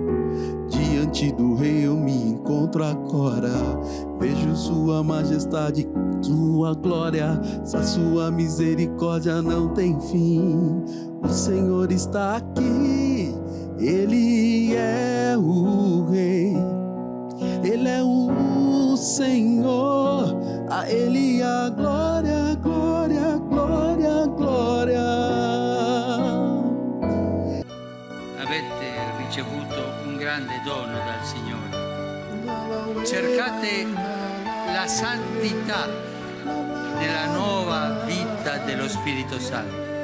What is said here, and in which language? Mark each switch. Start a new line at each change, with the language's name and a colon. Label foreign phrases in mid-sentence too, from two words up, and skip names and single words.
Portuguese: Diante do Rei eu me encontro agora, vejo sua majestade, sua glória, a sua misericórdia não tem fim. O Senhor está aqui, Ele é o Rei, Ele é o Senhor, a Ele a glória, glória, glória, glória.
Italian: Avete ricevuto un grande dono dal Signore. Cercate la santità nella nuova vita dello Spirito Santo.